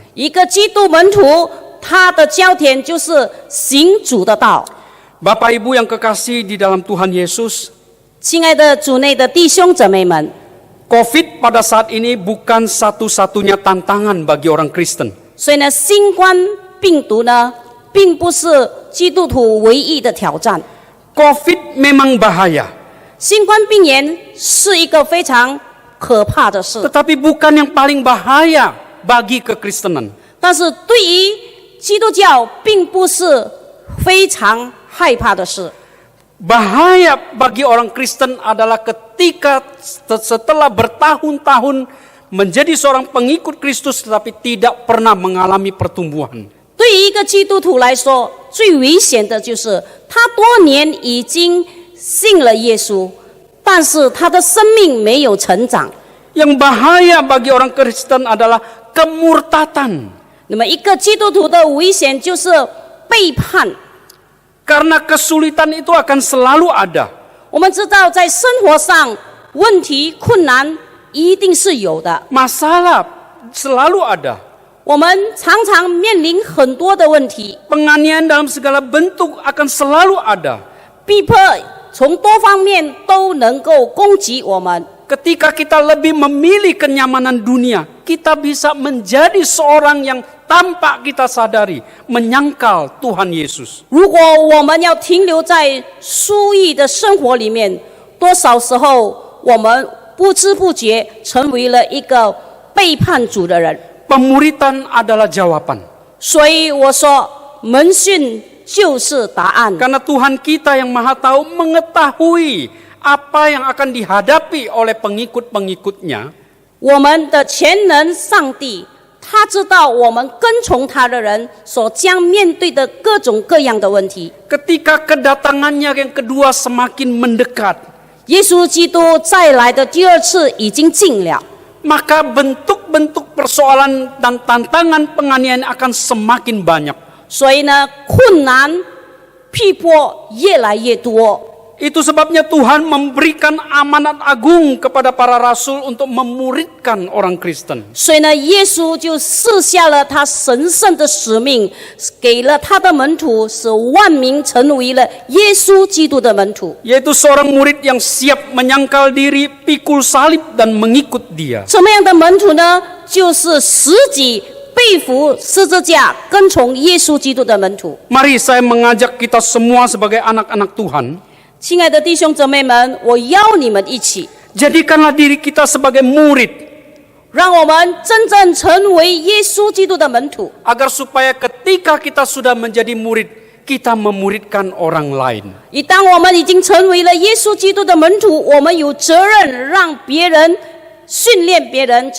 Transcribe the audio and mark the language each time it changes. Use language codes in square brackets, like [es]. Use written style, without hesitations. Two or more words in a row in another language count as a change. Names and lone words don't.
[zh] 一个基督门徒他的焦点就是行主的道。 [id] Bapak Ibu yang kekasih di dalam Tuhan Yesus, [zh] 亲爱的主内的弟兄姊妹们， [id] COVID pada saat ini bukan satu-satunya tantangan bagi orang Kristen. [zh] 所以呢，新冠病毒呢，并不是基督徒唯一的挑战。 [id] COVID memang bahaya, [zh] 新冠病炎是一个非常可怕的事， [id] tetapi bukan yang paling bahaya bagi kekristenan. [zh] 但是对于基督教，并不是非常害怕的事。 [id] Bahaya bagi orang Kristen adalah ketika setelah bertahun-tahun menjadi seorang pengikut Kristus tetapi tidak pernah mengalami pertumbuhan. [zh] 对于一个基督徒来说，最危险的就是他多年已经信了耶稣，但是他的生命没有成长。 [id] Yang bahaya bagi orang Kristen adalah kemurtatan. [zh] 那么，一个基督徒的危险就是背叛。 [id] Karena kesulitan itu akan selalu ada. [zh] 我们知道，在生活上问题、困难一定是有的。 [id] Masalah selalu ada. [zh] 我们常常面临很多的问题， [id] Penganiayaan dalam segala bentuk akan selalu ada. [zh] 逼迫从多方面都能够攻击我们。 [id] Ketika kita lebih memilih kenyamanan dunia, kita bisa menjadi seorang yang tanpa kita sadari menyangkal Tuhan Yesus. [zh] 如果我们要停留在舒逸的生活里面，多少时候我们不知不觉成为了一个背叛主的人。 [id] Pemuritan adalah jawaban. [zh] 所以我说，门训就是答案。 [id] Karena Tuhan kita yang Maha Tahu mengetahui apa yang akan dihadapi oleh pengikut-pengikutnya. [zh] 我们的全能上帝，他知道我们跟从他的人所将面对的各种各样的问题。 [id] Ketika kedatangannya yang kedua semakin mendekat, [zh] 耶稣基督再来的第二次已经近了， [id] maka bentuk-bentuk persoalan dan tantangan penganiayaan akan semakin banyak. [zh] 所以呢，困难、逼迫越来越多。 [id] Itu sebabnya Tuhan memberikan amanat agung kepada para rasul untuk memuridkan orang Kristen. [zh] 所以呢，耶稣就赐下了他神圣的使命，给了他的门徒，使万民成为了耶稣基督的门徒。 [id] Yaitu seorang murid yang siap menyangkal diri, pikul salib dan mengikut dia. [zh] 什么样的门徒呢？就是实己背负十字架，跟从耶稣基督的门徒。 [id] Mari saya mengajak kita semua sebagai anak-anak Tuhan, [zh] 亲爱的弟兄姊妹们，我邀你们一起， [id] jadikanlah diri kita sebagai murid, [zh] 让我们真正成为耶稣基督的门徒， [id] agar supaya ketika kita sudah menjadi murid, kita memuridkan orang lain. [zh] 以当我们已经成为了耶稣基督的门徒，我们有责任让别人训练别人成为耶稣基督的门徒。